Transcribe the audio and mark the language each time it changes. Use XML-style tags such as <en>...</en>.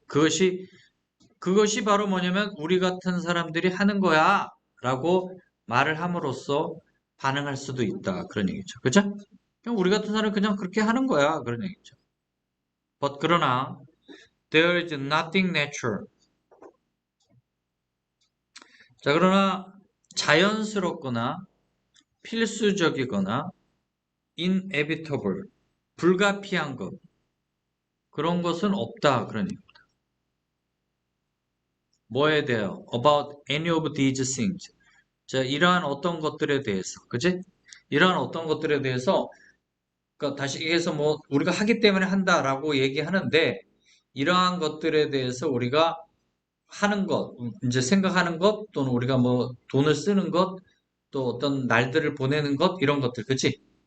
<ko>그것이 바로 뭐냐면 우리 같은 사람들이 하는 거야 라고 말을 함으로써 반응할 수도 있다. 그런 얘기죠. 그죠? 그냥 우리 같은 사람은 그냥 그렇게 하는 거야. 그런 얘기죠.</ko> <en>But 그러나 there is nothing natural.</en> <ko>자, 그러나 자연스럽거나 필수적이거나 inevitable, 불가피한 것, 그런 것은 없다. 그런 얘기입니다. 뭐에 대해요?</ko> <en>About any of these things.</en> <ko>자, 이러한 어떤 것들에 대해서, 그지? 이러한 어떤 것들에 대해서, 그러니까 다시 얘기해서 뭐 우리가 하기 때문에 한다라고 얘기하는데 이러한 것들에 대해서 우리가 하는 것, 이제 생각하는 것 또는 우리가 뭐 돈을 쓰는 것, 또 어떤 날들을 보내는 것 이런 것들, 그치?</ko>